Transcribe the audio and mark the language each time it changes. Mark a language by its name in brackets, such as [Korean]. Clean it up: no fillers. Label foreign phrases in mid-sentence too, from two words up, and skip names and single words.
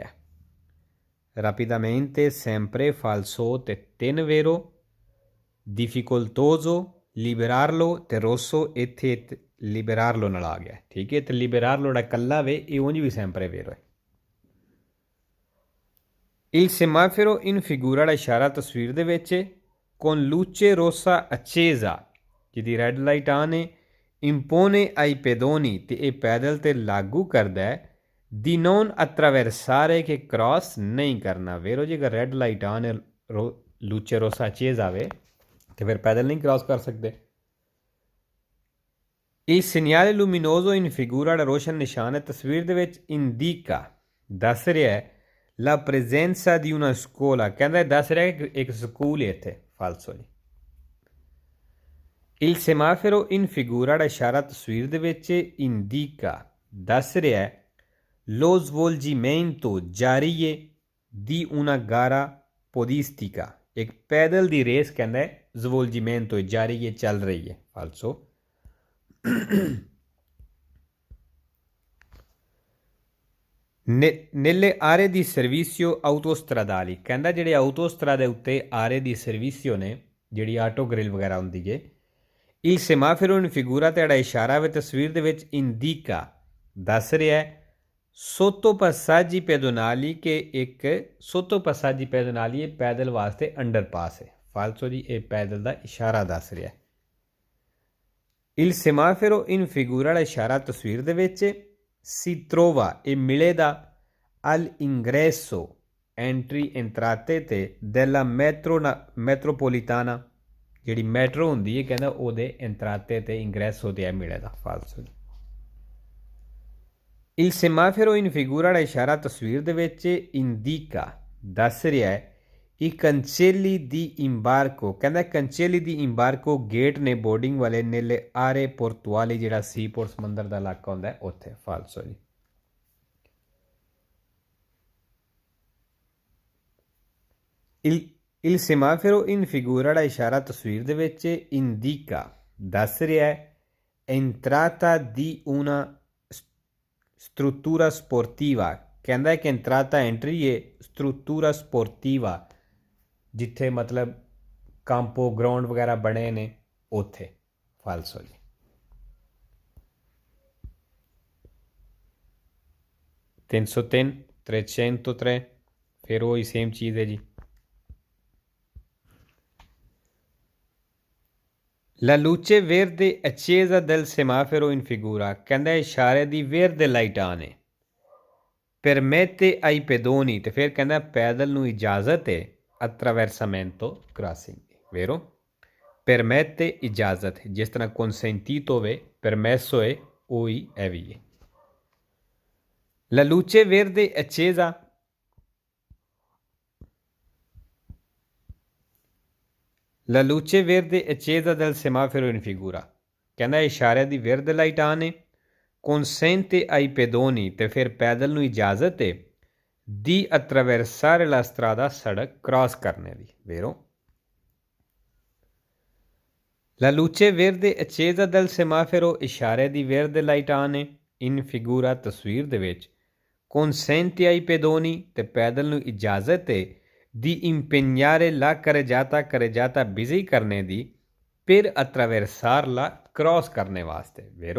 [Italian] rapidamente, sempre, falso [Punjabi] ਤੇ ਤਿੰਨ [Italian] vero, difficoltoso, librarlo ਤੇ ਰੋਸੋ। [Punjabi] ਇੱਥੇ ਲਿਬਰਾਰਲੋ ਨਾਲ ਆ ਗਿਆ, ਠੀਕ ਹੈ। ਤੇ ਲਿਬਰਾਰਲੋ ਦਾ ਕੱਲਾ ਵੇ ਇਹ ਉਂਝ ਵੀ [Italian] sempre vero [Punjabi] ਹੈ। [Italian] il semaforo in figura [Punjabi] ਦਾ ਇਸ਼ਾਰਾ ਤਸਵੀਰ ਦੇ ਵਿੱਚ [Italian] con luce rossa accesa [Punjabi] ਜਿਹਦੀ [English] red light on [Punjabi] ਹੈ। [Italian] impone ai pedoni [Punjabi] ਤੇ ਇਹ ਪੈਦਲ ਤੇ ਲਾਗੂ ਕਰਦਾ ਹੈ [Italian] di non attraversare [Punjabi] ਕਿ ਕ੍ਰਾਸ ਨਹੀਂ ਕਰਨਾ, ਵੇਰੋ ਜੀ। ਅਗਰ [English] red light on [Punjabi] ਹੈ, [Italian] luce rossa accesa [Punjabi] ਆਵੇ ਤੇ ਫਿਰ ਪੈਦਲ ਨਹੀਂ ਕ੍ਰਾਸ ਕਰ ਸਕਦੇ। ਇਹ [Italian] segnale luminoso in figura [Punjabi] ਦਾ ਰੋਸ਼ਨ ਨਿਸ਼ਾਨ ਹੈ ਤਸਵੀਰ ਦੇ ਵਿੱਚ। ਇੰਡੀਕਾ ਦੱਸ ਰਿਹਾ ਹੈ [Italian] la presenza di una scuola [Punjabi] ਕਹਿੰਦਾ ਦੱਸ ਰਿਹਾ ਕਿ ਇੱਕ ਸਕੂਲ ਹੈ ਇੱਥੇ, ਫਾਲਸੋ ਜੀ। [Italian] il semaforo in figura [Punjabi] ਦਾ ਇਸ਼ਾਰਾ ਤਸਵੀਰ ਦੇ ਵਿੱਚ ਇੰਡੀਕਾ ਦੱਸ ਰਿਹਾ ਹੈ [Italian] lo svolgimento [Punjabi] ਜਾਰੀ ਹੈ [Italian] di una gara podistica [Punjabi] ਇੱਕ ਪੈਦਲ ਦੀ ਰੇਸ ਕਹਿੰਦਾ ਹੈ ਸਵੋਲਜੀਮੈਂਟੋ ਜਾਰੀ ਹੈ, ਚੱਲ ਰਹੀ ਹੈ, ਫਾਲਸੋ। [Italian] nelle aree di servizio autostradali [Punjabi] ਕਹਿੰਦਾ ਜਿਹੜੇ ਆਊਟੋਸਟਰਾ ਦੇ ਉੱਤੇ [Italian] aree di servizio [Punjabi] ਨੇ, ਜਿਹੜੀ ਆਟੋ ਗ੍ਰਿਲ ਵਗੈਰਾ ਹੁੰਦੀ ਹੈ। [Italian] il semaforo in figura [Punjabi] ਤੇ ਜਿਹੜਾ ਇਸ਼ਾਰਾ ਵੇ ਤਸਵੀਰ ਦੇ ਵਿੱਚ ਇੰਡੀਕਾ ਦੱਸ ਰਿਹਾ ਹੈ [Italian] sottopassaggi pedonali [Punjabi] ਕਿ ਇੱਕ [Italian] sottopassaggi pedonali [Punjabi] ਇਹ ਪੈਦਲ ਵਾਸਤੇ ਅੰਡਰਪਾਸ ਹੈ, ਫਾਲਸੋ ਜੀ। ਇਹ ਪੈਦਲ ਦਾ ਇਸ਼ਾਰਾ ਦੱਸ ਰਿਹਾ ਹੈ। [Italian] il semaforo in figura [Punjabi] ਦਾ ਇਸ਼ਾਰਾ ਤਸਵੀਰ ਦੇ ਵਿੱਚ [Italian] si trova [Punjabi] ਇਹ ਮਿਲੇਗਾ [Italian] al ingresso entry entrate [Punjabi] ਤੇ [Italian] della metropolitana [Punjabi] ਜਿਹੜੀ ਮੈਟਰੋ ਹੁੰਦੀ ਹੈ ਕਹਿੰਦਾ ਉਹਦੇ entrate ਤੇ ingresso ਤੇ ਮਿਲੇਗਾ, ਫਾਲਸੋ। [Italian] Il semaforo in figura [Punjabi] ਦਾ ਇਸ਼ਾਰਾ ਤਸਵੀਰ ਦੇ ਵਿੱਚ ਇੰਡੀਕਾ ਦੱਸ ਰਿਹਾ ਹੈ [Italian] i cancelli di imbarco, [Punjabi] ਕਹਿੰਦਾ [Italian] cancelli di imbarco [Punjabi] ਗੇਟ ਨੇ ਬੋਰਡਿੰਗ ਵਾਲੇ [Italian] nelle aree portuali [Punjabi] ਜਿਹੜਾ ਸੀਪੋਰਟ ਸਮੁੰਦਰ ਦਾ ਇਲਾਕਾ ਹੁੰਦਾ ਹੈ ਉੱਥੇ। ਫਾਲਸੋ ਜੀ। [Italian] il semaforo in figura [Punjabi] ਦਾ ਇਸ਼ਾਰਾ ਤਸਵੀਰ ਦੇ ਵਿੱਚ ਇੰਡੀਕਾ ਦੱਸ ਰਿਹਾ ਹੈ [Italian] entrata di una struttura sportiva, [Punjabi] ਕਹਿੰਦਾ ਕਿ entrata entry ਹੈ [Italian] struttura sportiva [Punjabi] ਜਿੱਥੇ ਮਤਲਬ ਕੰਪੋ ਗਰਾਊਂਡ ਵਗੈਰਾ ਬਣੇ ਨੇ ਉੱਥੇ। ਫਾਲਸੋ ਜੀ। ਤਿੰਨ ਸੌ ਤਿੰਨ 303 ਫਿਰ ਉਹੀ ਸੇਮ ਚੀਜ਼ ਹੈ ਜੀ। [Italian] La luce verde accesa del semaforo in figura, [Punjabi] ਕਹਿੰਦਾ ਇਸ਼ਾਰੇ ਦੀ verde [English] light on [Punjabi] ਹੈ [Italian] permette ai pedoni, [Punjabi] ਤੇ ਫਿਰ ਕਹਿੰਦਾ ਪੈਦਲ ਨੂੰ ਇਜਾਜ਼ਤ ਹੈ attraversamento crossing, [Italian] vero? [Punjabi] Permette ਇਜਾਜ਼ਤ, ਜਿਸ ਤਰ੍ਹਾਂ consentito ਹੋਵੇ permesso ਹੈ ਉਹੀ ਹੈ ਵੀ ਹੈ। [Italian] La luce verde accesa, la luce verde accesa del semaforo in figura, [Punjabi] ਕਹਿੰਦਾ ਇਸ਼ਾਰੇ ਦੀ verde [English] light on [Punjabi] ਹੈ [Italian] consente ai pedoni, [Punjabi] ਤੇ ਫਿਰ ਪੈਦਲ ਨੂੰ ਇਜਾਜ਼ਤ ਹੈ [Italian] di attraversare la strada, [Punjabi] ਸੜਕ ਕ੍ਰਾਸ ਕਰਨੇ ਦੀ। vero? [Italian] La luce verde accesa del semaforo, [Punjabi] ਇਸ਼ਾਰੇ ਦੀ verde [English] light on [Punjabi] ਹੈ [Italian] in figura [Punjabi] ਤਸਵੀਰ ਦੇ ਵਿੱਚ [Italian] consente ai pedoni, [Punjabi] ਤੇ ਪੈਦਲ ਨੂੰ ਇਜਾਜ਼ਤ ਹੈ [Italian] di impegnare la carreggiata [Punjabi] ਬਿਜ਼ੀ ਕਰਨੇ ਦੀ [Italian] per attraversarla, [Punjabi] ਕ੍ਰਾਸ ਕਰਨੇ ਵਾਸਤੇ। vero?